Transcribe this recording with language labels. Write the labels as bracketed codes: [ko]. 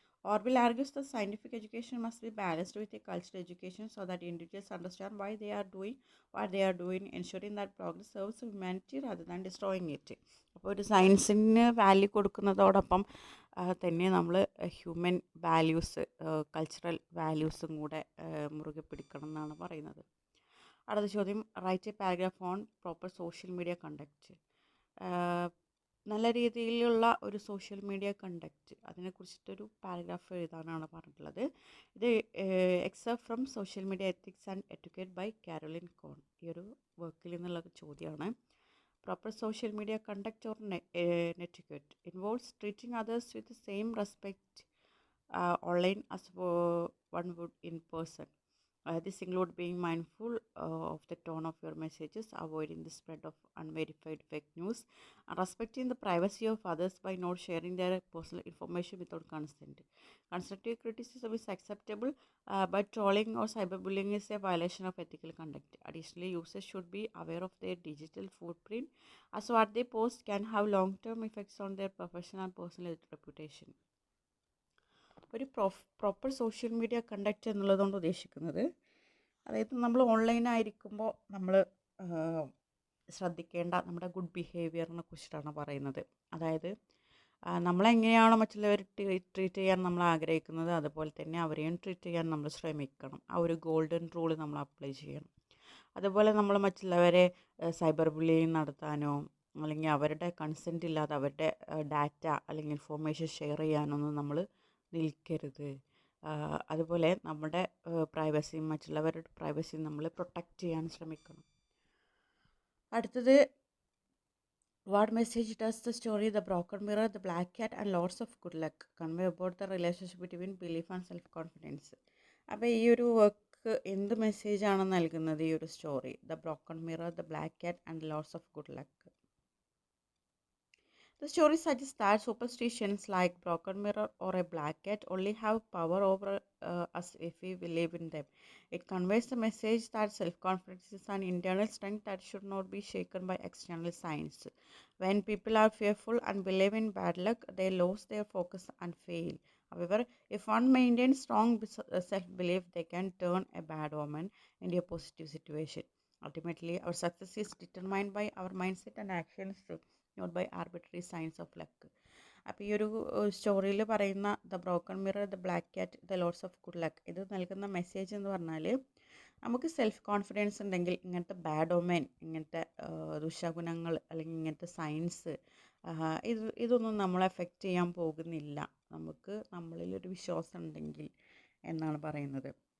[en] Orwell argues that scientific education must be balanced with a cultural education so that individuals understand why they are doing what they are doing, ensuring that progress serves humanity rather than destroying it. [ml] അപ്പോൾ ഒരു സയൻസിന് value കൊടുക്കുന്നതോടൊപ്പം തന്നെ നമ്മൾ human values, cultural വാല്യൂസും കൂടെ മുറുകെ പിടിക്കണം എന്നാണ് പറയുന്നത്. അടുത്ത ചോദ്യം, [en] Write a paragraph on proper social media conduct. [ml] നല്ല രീതിയിലുള്ള ഒരു സോഷ്യൽ മീഡിയ കണ്ടക്റ്റ്, അതിനെക്കുറിച്ചിട്ടൊരു പാരഗ്രാഫ് എഴുതാനാണ് പറഞ്ഞിട്ടുള്ളത്. [en] ഇത് excerpt from social media ethics and etiquette by Caroline Kon. [ml] ഈ ഒരു വർക്കിൽ നിന്നുള്ള ചോദ്യമാണ്. [en] Proper social media conduct or netiquette involves treating others with same respect online as one would in person. This includes being mindful of the tone of your messages, avoiding the spread of unverified fake news, and respecting the privacy of others by not sharing their personal information without consent. Constructive criticism is acceptable, but trolling or cyberbullying is a violation of ethical conduct. Additionally, users should be aware of their digital footprint, as what they post can have long-term effects on their professional and personal reputation. [ml] ഒരു proper social media conduct എന്നുള്ളതുകൊണ്ട് ഉദ്ദേശിക്കുന്നത്, അതായത് നമ്മൾ ഓൺലൈനായിരിക്കുമ്പോൾ നമ്മൾ ശ്രദ്ധിക്കേണ്ട നമ്മുടെ good ബിഹേവിയറിനെ കുറിച്ചിട്ടാണ് പറയുന്നത്. അതായത് നമ്മളെങ്ങനെയാണോ മറ്റുള്ളവർ ട്രീറ്റ് ചെയ്യാൻ നമ്മൾ ആഗ്രഹിക്കുന്നത് അതുപോലെ തന്നെ അവരെയും ട്രീറ്റ് ചെയ്യാൻ നമ്മൾ ശ്രമിക്കണം. ആ ഒരു ഗോൾഡൻ റൂൾ നമ്മൾ അപ്ലൈ ചെയ്യണം. അതുപോലെ നമ്മൾ മറ്റുള്ളവരെ സൈബർ ബുള്ളിയിങ് നടത്താനോ അല്ലെങ്കിൽ അവരുടെ കൺസെൻറ്റ് ഇല്ലാതെ അവരുടെ ഡാറ്റ അല്ലെങ്കിൽ ഇൻഫോർമേഷൻ ഷെയർ ചെയ്യാനൊന്നും നമ്മൾ നിൽക്കരുത്. അതുപോലെ നമ്മുടെ പ്രൈവസിയും മറ്റുള്ളവരുടെ പ്രൈവസിയും നമ്മൾ പ്രൊട്ടക്റ്റ് ചെയ്യാൻ ശ്രമിക്കണം. അടുത്തത്, [en] What message does the story The Broken Mirror, The Black Cat and Lots of Good Luck convey about the relationship between belief and self-confidence? [ml] അപ്പോൾ ഈ ഒരു വർക്ക് എന്ത് മെസ്സേജാണ് നൽകുന്നത് ഈ ഒരു story the broken mirror the black cat and lots of good luck? [en] The story suggests that superstitions like broken mirror or a black cat only have power over us if we believe in them. It conveys the message that self-confidence is an internal strength that should not be shaken by external signs. When people are fearful and believe in bad luck, they lose their focus and fail. However, if one maintains strong self-belief, they can turn a bad omen into a positive situation. Ultimately, our success is determined by our mindset and actions, not by arbitrary signs of luck. [ml] അപ്പോൾ ഈ ഒരു സ്റ്റോറിയിൽ പറയുന്ന the broken mirror the black cat the lots of good luck ഇത് നൽകുന്ന message എന്ന് പറഞ്ഞാൽ നമുക്ക് self confidence ഉണ്ടെങ്കിൽ ഇങ്ങനത്തെ ബാഡ് ഒമൻ, ഇങ്ങനത്തെ ദുശഗുണങ്ങൾ അല്ലെങ്കിൽ ഇങ്ങനത്തെ സയൻസ് ഇതൊന്നും നമ്മളെ എഫക്റ്റ് ചെയ്യാൻ പോകുന്നില്ല, നമുക്ക് നമ്മളിലൊരു വിശ്വാസം ഉണ്ടെങ്കിൽ എന്നാണ് പറയുന്നത്.